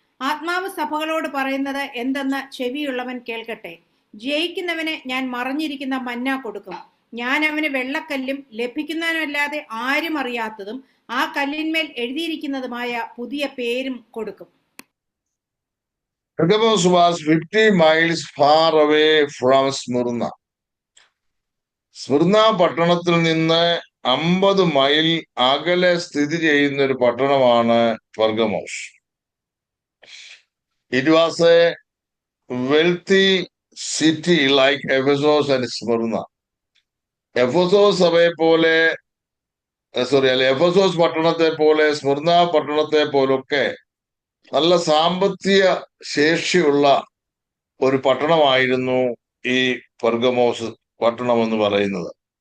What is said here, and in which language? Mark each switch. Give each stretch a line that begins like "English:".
Malayalam: ആത്മാവ് സഭകളോട് പറയുന്നത് എന്തെന്ന് ചെവിയുള്ളവൻ കേൾക്കട്ടെ. ജയിക്കുന്നവന് ഞാൻ മറഞ്ഞിരിക്കുന്ന മന്ന കൊടുക്കും. ഞാൻ അവന് വെള്ളക്കല്ലും ലഭിക്കുന്നവനല്ലാതെ ആരും അറിയാത്തതും ആ കല്ലിന്മേൽ എഴുതിയിരിക്കുന്നതുമായ പുതിയ പേരും കൊടുക്കും.
English: Pergamos was 50 miles far away from Smyrna.
Malayalam: Smyrna പട്ടണത്തിൽ നിന്ന് 50 മൈൽ അകലെ സ്ഥിതി ചെയ്യുന്ന ഒരു പട്ടണമാണ് Pergamos.
English: It was a wealthy city like Ephesus and Smyrna.
Malayalam: Ephesus സഭയെ പോലെ എഫെസോസ് പട്ടണത്തെ പോലെ സ്മിർന പട്ടണത്തെ പോലൊക്കെ നല്ല സാമ്പത്തിക ശേഷിയുള്ള ഒരു പട്ടണമായിരുന്നു ഈ പെർഗമോസ് പട്ടണം എന്ന് പറയുന്നത്.